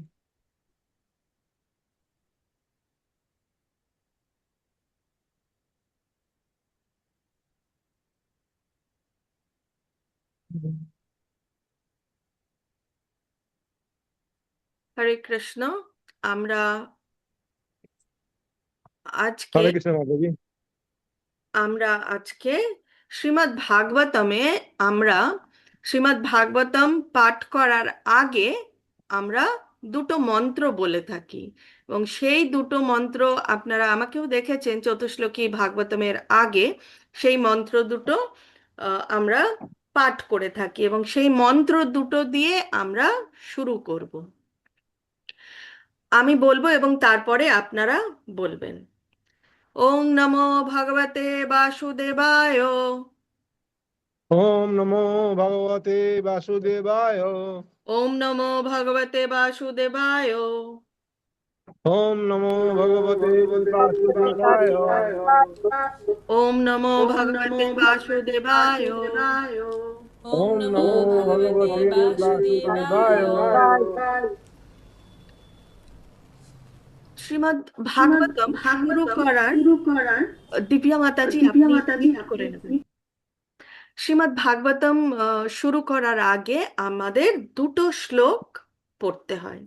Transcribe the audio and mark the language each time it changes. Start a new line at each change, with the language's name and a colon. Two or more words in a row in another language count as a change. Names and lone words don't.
Bangla: হরে কৃষ্ণ। আমরা আজকে
Hindi: हरे कृष्ण माता जी।
Bangla: আমরা আজকে শ্রীমদ্ ভাগবতমে আমরা শ্রীমদ্ ভাগবতম পাঠ করার আগে আমরা দুটো মন্ত্র বলে থাকি এবং সেই দুটো মন্ত্র আপনারা আমাকেও দেখেছেন চতুশ্লোকী ভাগবতমের আগে সেই মন্ত্র দুটো আমরা পাঠ করে থাকি এবং সেই মন্ত্র দুটো দিয়ে আমরা শুরু করব। আমি বলবো এবং তারপরে আপনারা বলবেন।
Sanskrit: ওং নমো ভগবতে বাসুদেবায়। ओम नमो भगवते वासुदेवाय। ওম নমো ভগবতে বাসুদেবায়। ओम नमो भगवते वासुदेवाय। ওম নমো ভগবতে বাসুদেবায়। ओम नमो भगवते वासुदेवाय।
Bangla: শ্রীমদ্ ভাগবতম শুরু করার দিব্যা মাতাজি আপনি মিউট করে নেবেন। শ্রীমদ্ ভাগবতম শুরু করার আগে আমাদের দুটো শ্লোক পড়তে হয়।